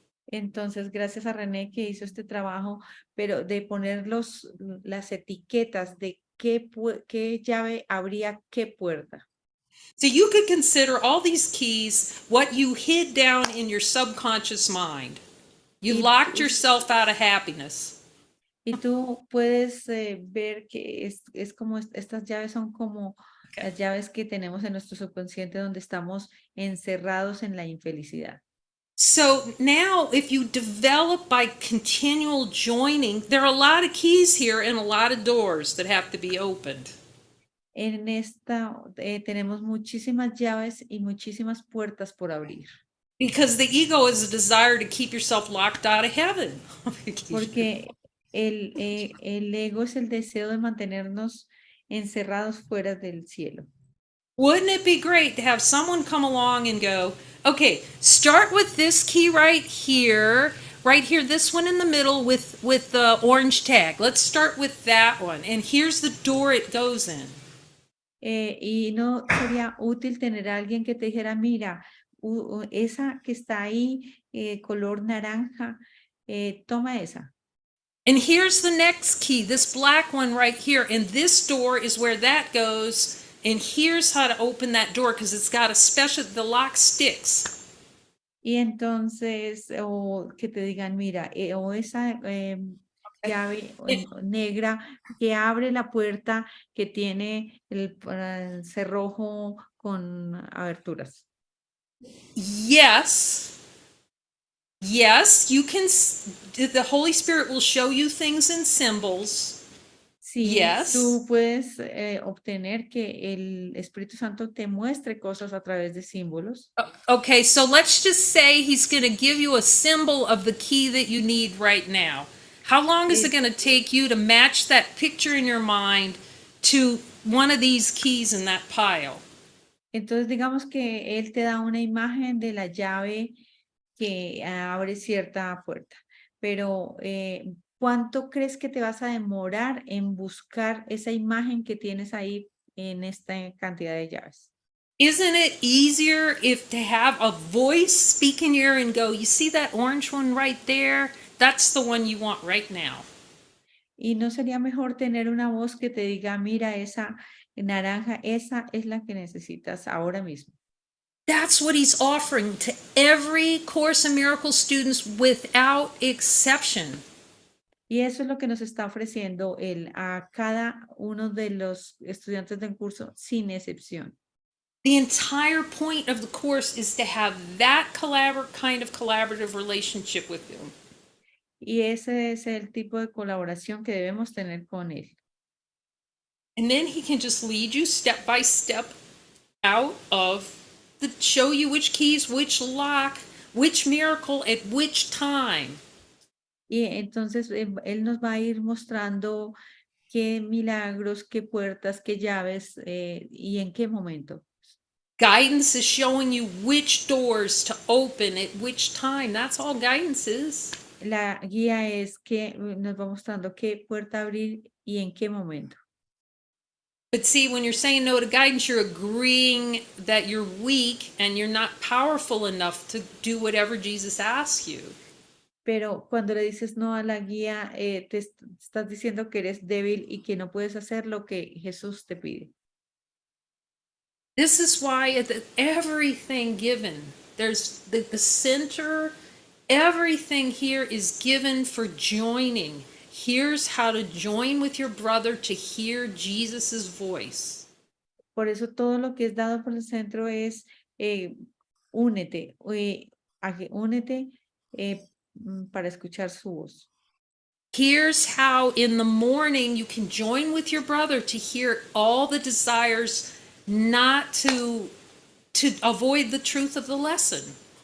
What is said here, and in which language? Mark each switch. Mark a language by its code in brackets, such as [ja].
[es] Entonces, gracias a René que hizo este trabajo, pero de poner las etiquetas de qué llave abría qué puerta. [en] So you could consider all these keys what you hid down in your subconscious mind. You [es] Y, [en] locked yourself out of happiness. [es] y tú puedes ver que es como estas llaves son como las llaves que tenemos en nuestro subconsciente donde estamos encerrados en la infelicidad. [en] So now, if you develop by continual joining, there are a lot of keys here and a lot of doors that have to be opened. [es] En esta tenemos muchísimas llaves y muchísimas puertas por abrir. [en] Because the ego is a desire to keep yourself locked out of heaven. [es] Porque el ego es el deseo de mantenernos encerrados fuera del cielo. [en] Wouldn't it be great to have someone come along and go, okay, start with this key right here, this one in the middle with the orange tag. Let's start with that one. And here's the door it goes in. [es] Y no sería útil tener a alguien que te dijera, mira, esa que está ahí, color naranja, toma esa. [en] And here's the next key, this black one right here. And this door is where that goes. And here's how to open that door because it's got the lock sticks. [es] Y entonces, o que te digan, mira, o esa llave negra que abre la puerta que tiene el cerrojo con aberturas. [en] Yes. Yes, you can, the Holy Spirit will show you things in symbols. [es] Sí, [en] Yes. [es] tú puedes obtener que el Espíritu Santo te muestre cosas a través de símbolos. [en] Okay, so let's just say he's going to give you a symbol of the key that you need right now. How long is it Eh, going to take you to match that picture in your mind to one of these keys in that pile? [es] Entonces, digamos que Él te da una imagen de la llave que abre cierta puerta, pero ¿cuánto crees que te vas a demorar en buscar esa imagen que tienes ahí en esta cantidad de llaves? [en] Isn't it easier if to have a voice speak in your ear and go, you see that orange one right there? That's the one you want right now. [es] ¿Y no sería mejor tener una voz que te diga, mira, esa naranja, esa es la que necesitas ahora mismo? [en] That's what he's offering to every Course in Miracles students without exception. [es] Y eso es lo que nos está ofreciendo Él a cada uno de los estudiantes del curso, sin excepción. [en] The entire point of the course is to have that kind of collaborative relationship with him. [es] Y ese es el tipo de colaboración que debemos tener con Él. [en] And then he can just lead you step by step out of show you which keys, which lock, which miracle at which time. [es] Y entonces Él nos va a ir mostrando qué milagros, qué puertas, qué llaves y en qué momento. [en] Guidance is showing you which doors to open at which time. That's all guidance is. [es] La guía es que nos va mostrando qué puerta abrir y en qué momento. [en] But see, when you're saying no to guidance, you're agreeing that you're weak and you're not powerful enough to do whatever Jesus asks you. [es] Pero cuando le dices no a la guía, estás diciendo que eres débil y que no puedes hacer lo que Jesús te pide. [en] This is why everything given, there's the center, everything here is given for joining. Here's how to join with your brother to hear Jesus's voice. [es] Por eso todo lo que es dado por el centro es únete, únete para escuchar su voz. [en] Here's how in the morning you can join with your brother to hear all the desires not to avoid the truth of the lesson.